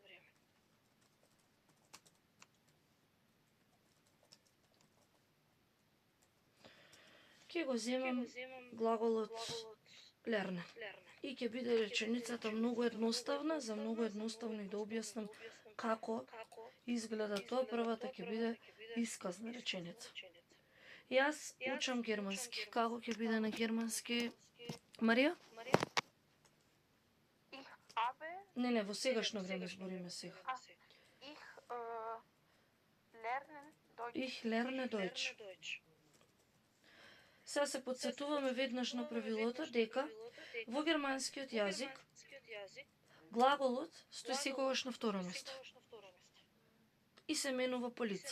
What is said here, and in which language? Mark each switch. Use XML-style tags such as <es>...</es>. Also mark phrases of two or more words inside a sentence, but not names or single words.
<mk>Ќе го земам глаголот lernen. И ќе биде реченицата многу едноставна, за многу едноставно и да објаснам како изгледа тоа. Првата ќе биде исказна реченица. Јас учам германски. Како ќе биде на германски? Марија?</mk> <de>Ich habe,</de> <mk>Не, во сегашно време збориме сега. ich</mk> <de>Ich lerne Deutsch.</de> <mk>Сега се подсетуваме веднаш на правилото дека во германскиот јазик глаголот стои секогаш на второ место и се менува по лице.</mk>